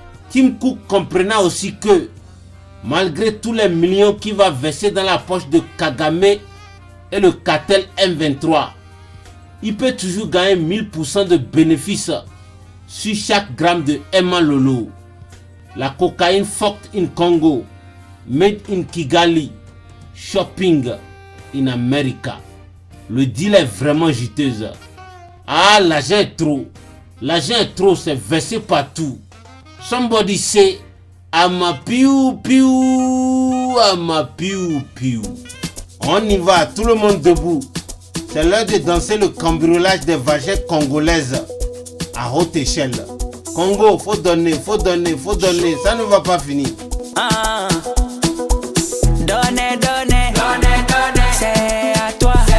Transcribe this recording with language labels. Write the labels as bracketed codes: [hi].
[fr] Tim Cook comprenait aussi que malgré tous les millions qu'il va verser dans la poche de Kagame et le cartel M23, il peut toujours gagner 1000% de bénéfices sur chaque gramme de Emma Lolo. La cocaïne [en] fucked in Congo, made in Kigali, shopping in America. [fr] Le deal est vraiment juteuse. Ah, l'argent est trop. L'argent est trop, c'est versé partout. [en] Somebody say, I'm a piou piou, I'm a piou piou. [fr] On y va, tout le monde debout. C'est l'heure de danser le cambriolage des vagins congolaises à haute échelle. Congo, faut donner, faut donner, faut donner. Ça ne va pas finir. Donnez, donnez, donnez, donnez. C'est à toi.